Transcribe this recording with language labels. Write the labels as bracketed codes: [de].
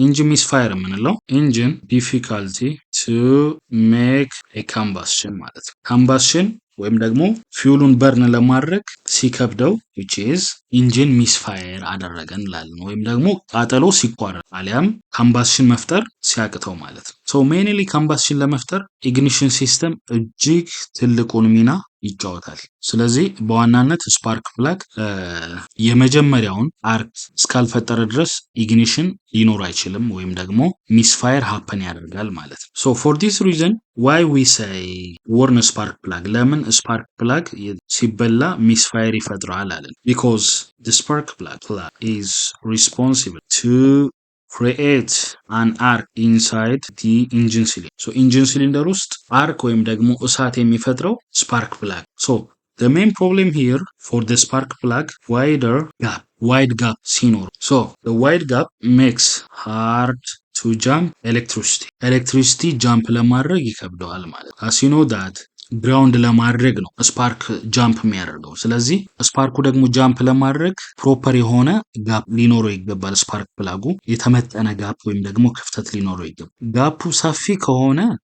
[am] ሚስፋየር የምንለው ኢንጂን [en] ዲፊካልቲ ቱ ሜክ ኤ ካምባሽን [am] ማለት ነው። ካምባሽን ወይም ደግሞ ፊውሉን በርን ለማድረግ ሲከብደው [en] which is [am] ኢንጂን ሚስፋየር አደረገ እንላለን፣ ወይም ደግሞ ቃጠሎ ሲቋረጥ አሊያም ካምባሽን መፍጠር ሲያቅተው ማለት ነው። ሜንሊ ካምባሽን ለመፍጠር ኢግኒሽን ሲስተም እጅግ ትልቁን ሚና ይጫወታል። ስለዚህ በዋናነት ስፓርክ ፕላግ የመጀመሪያውን አርክ እስካልፈጠረ ድረስ ኢግኒሽን ሊኖር አይችልም፣ ወይም ደግሞ ሚስፋየር ሃፐን ያደርጋል ማለት ነው። [en] ፎር ዲስ ሪዝን ዋይ ዊ ሳይ ወርን ስፓርክ ፕላግ፣ [am] ለምን ስፓርክ ፕላግ ሲበላ ሚስፋየር ይፈጥራል አለን? [en] ቢኮዝ the spark plug is responsible to create an arc inside the engine cylinder. engine cylinder [am] ውስጥ አርክ ወይም ደግሞ እሳት የሚፈጥረው ስፓርክ ፕላግ። [en] the main problem here for the spark plug wide gap [am] ሲኖር [en] the wide gap makes hard to jump [am] electricity ጃምፕ ለማድረግ ይከብደዋል ማለት ነው። [en] as you know that [am] ግራውንድ ለማድረግ ነው ስፓርክ ጃምፕ የሚያደርገው። ስለዚህ ስፓርኩ ደግሞ ጃምፕ ለማድረግ ፕሮፐር የሆነ ጋፕ ሊኖረው ይገባል። ስፓርክ ፕላጉ የተመጠነ ጋፕ ወይም ደግሞ ክፍተት ሊኖረው ይገባል። ጋፑ ሰፊ ከሆነ